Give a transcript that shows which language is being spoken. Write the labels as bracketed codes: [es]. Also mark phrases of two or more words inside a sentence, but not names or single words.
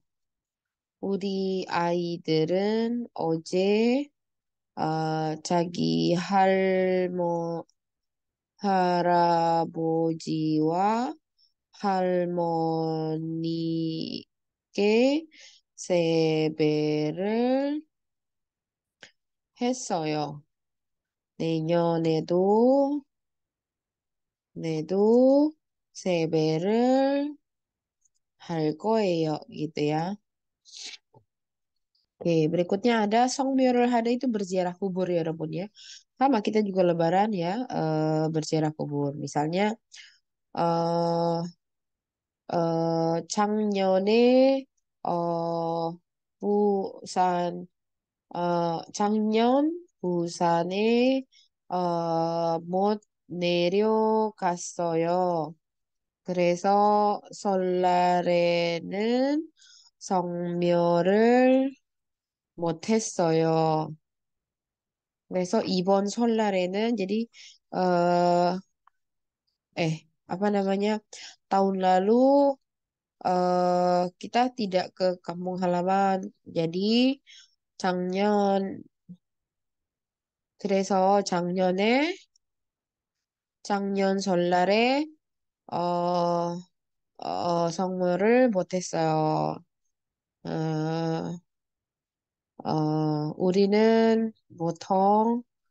[ko] 우리 아이들은 어제 자기 할아버지와 할머니께 세배를 했어요. 내년에도 내도 세배를 할 거예요. [id] gitu ya. Oke, berikutnya ada [ko] 성묘 하다 [id] itu berziarah kubur ya, Rebun ya. Sama kita juga Lebaran ya, berziarah kubur. [ko] Misalnya eh 작년에 부산 작년 부산에 못 내려갔어요. 그래서 설날에는 성묘를 못했어요. 그래서 이번 설날에는 [id] jadi eh apa namanya tahun lalu kita tidak ke kampung halaman. [ko] Jadi 작년 그래서 작년 설날에, 어, 선물을 못했어요. 어, 우리는 보통,